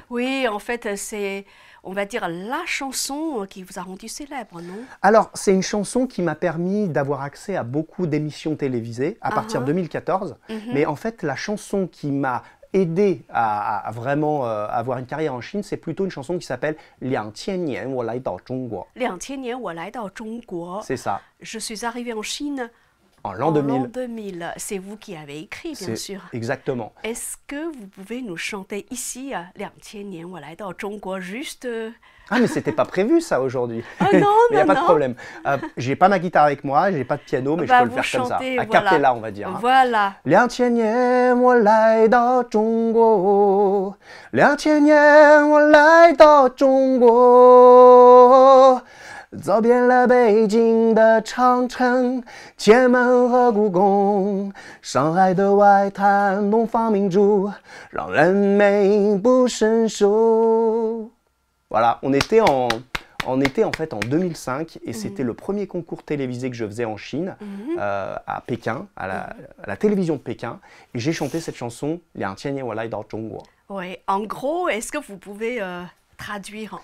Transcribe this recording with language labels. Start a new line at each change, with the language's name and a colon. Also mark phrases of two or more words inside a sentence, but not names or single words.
French: Oui, en fait, c'est, on va dire, la chanson qui vous a rendu célèbre, non? Alors, c'est une chanson qui m'a permis d'avoir accès à beaucoup d'émissions télévisées à partir de 2014. Mais en fait, la chanson qui m'a aidé à vraiment avoir une carrière en Chine, c'est plutôt une chanson qui s'appelle « 2000
Chinese: 年我来到中国». 2000年我来到中国.
French: C'est ça. Je suis arrivé en Chine en l'an 2000. 2000. C'est vous qui avez écrit, bien sûr. Exactement. Est-ce que vous pouvez nous chanter ici « 2000
Chinese: 年我来到中国
French: » juste Ah, mais c'était pas prévu ça aujourd'hui. Oh non, mais il n'y a pas de problème. J'ai pas ma guitare avec moi, j'ai pas de piano, mais je peux le faire comme ça. À cappella, on va dire. Voilà.
Chinese: 2000 年我来到中国，2000年我来到中国，走遍了北京的长城、天安门和故宫，上海的外滩、东方明珠，让人美不胜收。
French: Voilà, on était On était en fait en 2005 et c'était le premier concours télévisé que je faisais en Chine, à Pékin, à la télévision de Pékin. Et j'ai chanté cette chanson, Liang Qian Nian Wo Lai Dao Zhongguo. Oui, en gros, est-ce que vous pouvez traduire